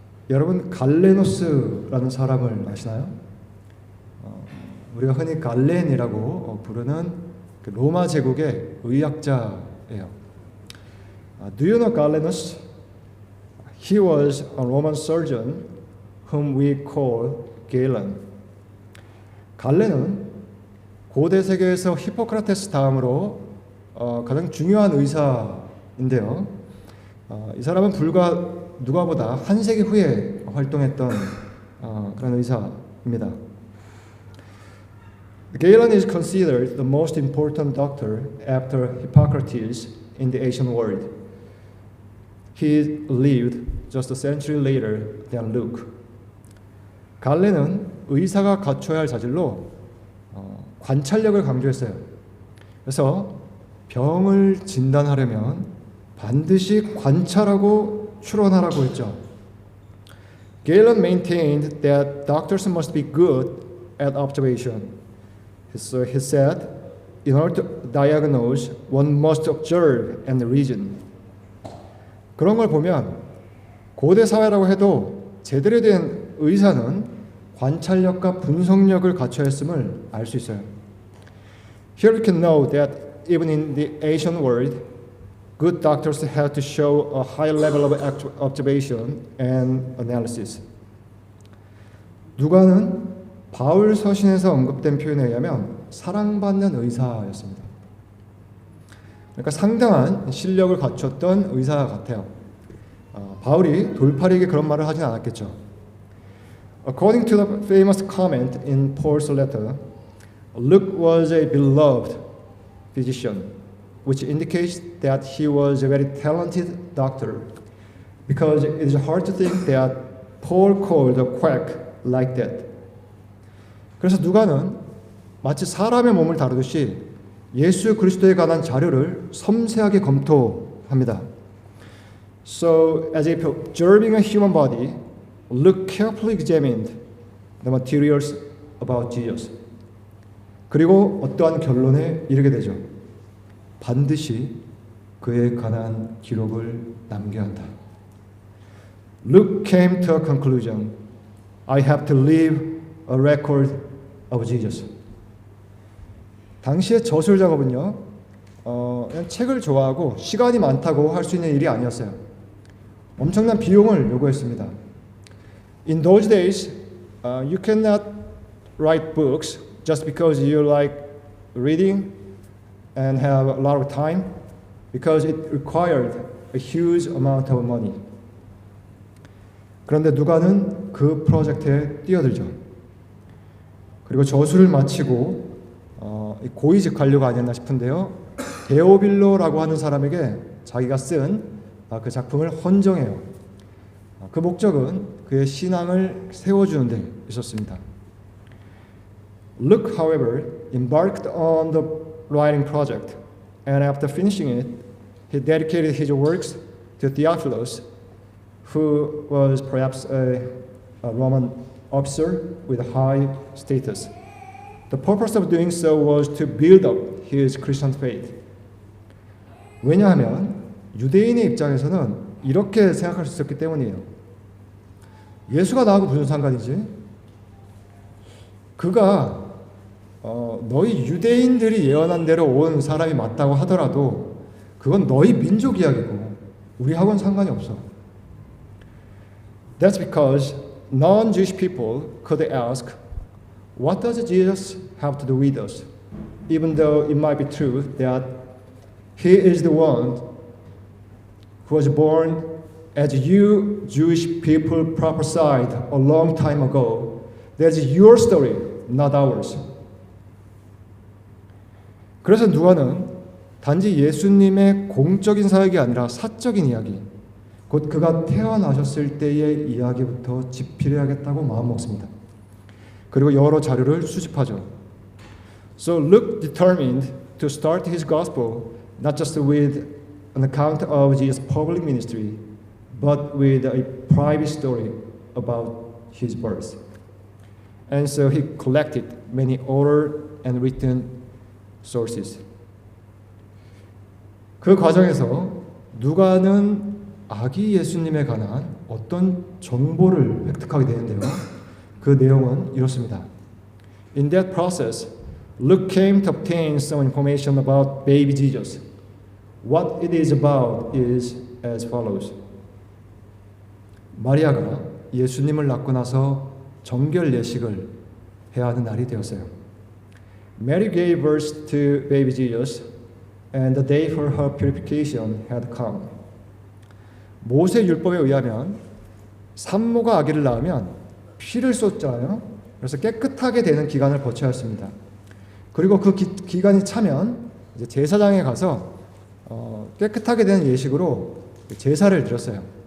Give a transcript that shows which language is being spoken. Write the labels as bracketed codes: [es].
[ko] 여러분 갈레노스라는 사람을 아시나요? 우리가 흔히 갈렌이라고 부르는 로마 제국의 의학자예요. [en] Do you know Galenus? He was a Roman surgeon whom we call Galen. [ko] 갈렌은 고대 세계에서 히포크라테스 다음으로 가장 중요한 의사인데요. 이 사람은 불과 누가보다 한 세기 후에 활동했던 그런 의사입니다. [en] Galen is considered the most important doctor after Hippocrates in the ancient world. He lived just a century later than Luke. [ko] 갈렌은 의사가 갖춰야 할 자질로 관찰력을 강조했어요. 그래서 병을 진단하려면 반드시 관찰하고 추론하라고 했죠. [en] Galen maintained that doctors must be good at observation. So he said, in order to diagnose, one must observe and reason. [ko] 그런 걸 보면 고대 사회라고 해도 제대로 된 의사는 관찰력과 분석력을 갖춰야 했음을 알 수 있어요. [en] Here we can know that even in the ancient world, good doctors had to show a high level of observation and analysis. [ko] 누가는 바울 서신에서 언급된 표현에 의하면 사랑받는 의사였습니다. 그러니까 상당한 실력을 갖췄던 의사 같아요. 바울이 돌팔이에게 그런 말을 하진 않았겠죠. [en] According to the famous comment in Paul's letter, Luke was a beloved physician, which indicates that he was a very talented doctor, because it is hard to think that Paul called a quack like that. [ko] 그래서 누가는 마치 사람의 몸을 다루듯이 예수 그리스도에 관한 자료를 섬세하게 검토합니다. [en] So, as if observing a human body, Luke carefully examined the materials about Jesus. [ko] 그리고 어떠한 결론에 이르게 되죠. 반드시 그에 관한 기록을 남겨야 한다. [en] Luke came to a conclusion. I have to leave a record of Jesus. [ko] 당시의 저술 작업은요, 그냥 책을 좋아하고 시간이 많다고 할 수 있는 일이 아니었어요. 엄청난 비용을 요구했습니다. [en] In those days, you cannot write books just because you like reading and have a lot of time, because it required a huge amount of money. [ko] 그런데 누가는 그 프로젝트에 뛰어들죠. 그리고 저술을 마치고 고위직 관료가 아니었나 싶은데요. 데오빌로라고 하는 사람에게 자기가 쓴 그 작품을 헌정해요. 그 목적은 그의 신앙을 세워주는 데 있었습니다. [en] Luke, however, embarked on the writing project, and after finishing it, he dedicated his works to Theophilus, who was perhaps a Roman officer with high status. The purpose of doing so was to build up his Christian faith. [ko] 왜냐하면 유대인의 입장에서는 이렇게 생각할 수 있었기 때문이에요. 예수가 나하고 무슨 상관이지? 그가 너희 유대인들이 예언한 대로 온 사람이 맞다고 하더라도 그건 너희 민족 이야기고 우리하고는 상관이 없어. [en] That's because non-Jewish people could ask, what does Jesus have to do with us? Even though it might be true that he is the one who was born as you Jewish people prophesied a long time ago. That's your story, not ours. [ko] 그래서 누가는 단지 예수님의 공적인 사역이 아니라 사적인 이야기, 곧 그가 태어나셨을 때의 이야기부터 집필해야겠다고 마음먹습니다. 그리고 여러 자료를 수집하죠. [en] So Luke determined to start his gospel not just with an account of Jesus' public ministry, but with a private story about his birth. And so he collected many oral and written sources. [ko] 그 과정에서 누가는 아기 예수님에 관한 어떤 정보를 획득하게 되는데요. 그 내용은 이렇습니다. [en] In that process, Luke came to obtain some information about baby Jesus. What it is about is as follows. [ko] 마리아가 예수님을 낳고 나서 정결 예식을 해야 하는 날이 되었어요. [en] Mary gave birth to baby Jesus, and the day for her purification had come. [ko] 모세 율법에 의하면 산모가 아기를 낳으면 피를 쏟잖아요. 그래서 깨끗하게 되는 기간을 거쳐야 했습니다. 그리고 그 기간이 차면 이제 제사장에 가서 깨끗하게 되는 예식으로 제사를 드렸어요.